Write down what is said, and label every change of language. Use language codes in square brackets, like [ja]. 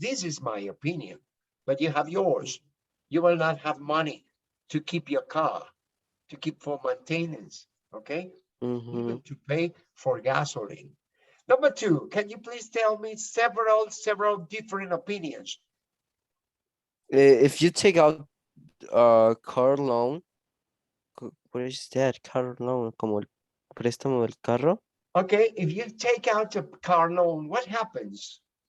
[en] This is my opinion, but you have yours. You will not have money to keep your car, to keep for maintenance, okay? Even to pay for gasoline. Number 2, can you please tell me several different opinions? If you take out a car loan, what is that? Car loan, [es] como el préstamo del carro. [en] Okay, if you take out a car loan, what happens?